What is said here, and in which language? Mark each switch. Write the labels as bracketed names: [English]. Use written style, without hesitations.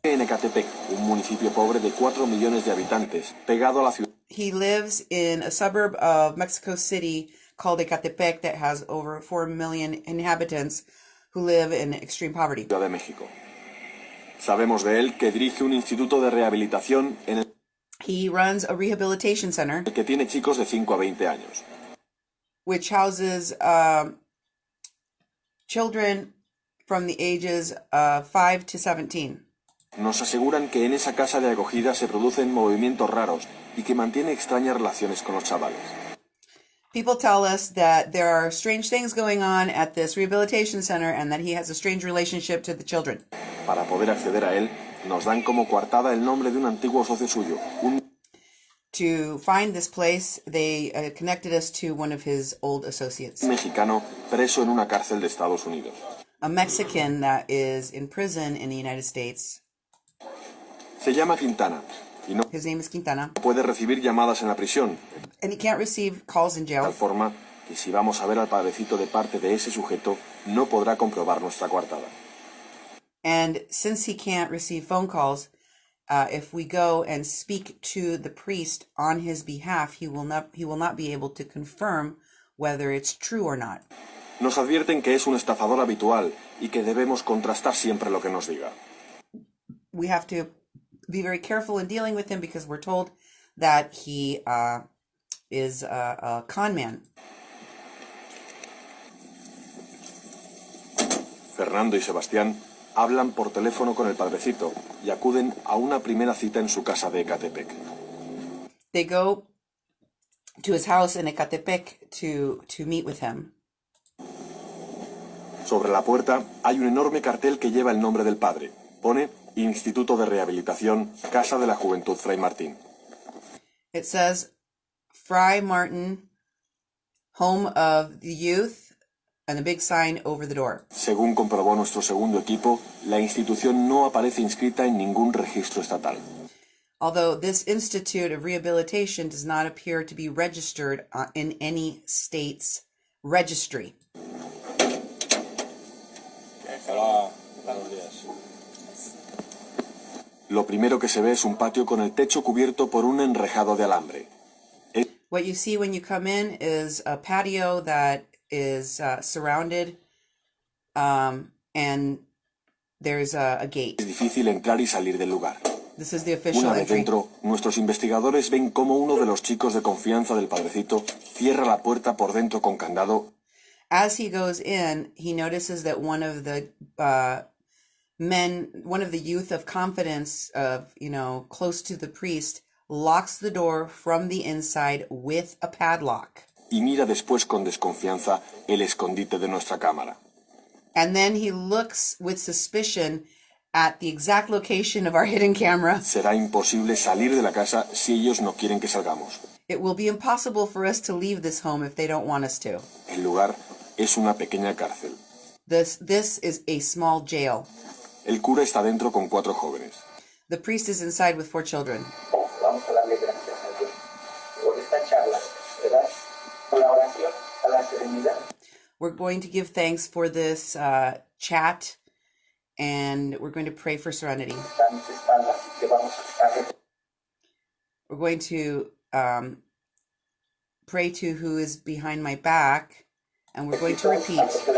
[Spanish] en Ecatepec, un municipio pobre de 4 millones de habitantes, pegado a la ciudad [English] He lives in a suburb of Mexico City called Ecatepec that has over 4 million inhabitants who live in extreme poverty. [Spanish] de México. Sabemos de él que dirige un instituto de rehabilitación en el [English] He runs a rehabilitation center [Spanish] que tiene chicos de 5 a 20 años. [English] which houses children from the ages of 5 to 17. [Spanish] Nos aseguran que en esa casa de acogida se producen movimientos raros y que mantiene extrañas relaciones con los chavales. [English] People tell us that there are strange things going on at this rehabilitation center and that he has a strange relationship to the children. [Spanish] Para poder acceder a él, nos dan como coartada el nombre de un antiguo socio suyo, un [English] To find this place, they connected us to one of his old associates, [Spanish] mexicano preso en una cárcel de Estados Unidos. [English] a Mexican that is in prison in the United States. [Spanish] Se llama Quintana y no [English] His name is Quintana, [Spanish] puede recibir llamadas en la prisión, [English] and he can't receive calls in [Spanish] de tal [English] jail. [Spanish] forma que si vamos a ver al padrecito de parte de ese sujeto, no podrá comprobar nuestra coartada. [English] And since he can't receive phone calls, if we go and speak to the priest on his behalf, he will not be able to confirm whether it's true or not. [Spanish] Nos advierten que es un estafador habitual y que debemos contrastar siempre lo que nos diga. [English] We have to be very careful in dealing with him because we're told that he is a con man. [Spanish] Fernando y Sebastián hablan por teléfono con el padrecito y acuden a una primera cita en su casa de Ecatepec. [English] They go to his house in Ecatepec to meet with him. [Spanish] Sobre la puerta hay un enorme cartel que lleva el nombre del padre. Pone Instituto de Rehabilitación, Casa de la Juventud Fray Martín. [English] It says Fray Martin, Home of the Youth, and a big sign over the door. [Spanish] Según comprobó nuestro segundo equipo, la institución no aparece inscrita en ningún registro estatal. [English] Although this Institute of Rehabilitation does not appear to be registered in any state's registry. [Spanish] Lo primero que se ve es un patio con el techo cubierto por un enrejado de alambre. [English] What you see when you come in is a patio that is surrounded, and there's a gate. [Spanish] Es difícil entrar y salir del lugar. [English] This is the official [Spanish] Una vez [English] entry. [Spanish] dentro, nuestros investigadores ven cómo uno de los chicos de confianza del padrecito cierra la puerta por dentro con candado. [English] As he goes in, he notices that one of the youth of confidence, close to the priest, locks the door from the inside with a padlock. [Spanish] Y mira después con desconfianza el escondite de nuestra cámara. [English] And then he looks with suspicion at the exact location of our hidden camera. [Spanish] Será imposible salir de la casa si ellos no quieren que salgamos. [English] It will be impossible for us to leave this home if they don't want us to. [Spanish] El lugar es una pequeña cárcel. [English] This is a small jail. [Spanish] El cura está dentro con 4 jóvenes. [English] The priest is inside with 4 children. [Spanish] Vamos a darle gracias a Dios por esta charla, ¿verdad? Con la oración a la serenidad. [English] We're going to give thanks for this chat, and we're going to pray for serenity. [Spanish] Está a mis espaldas, que vamos a estar. [English] We're going to pray to who is behind my back, and we're going to repeat.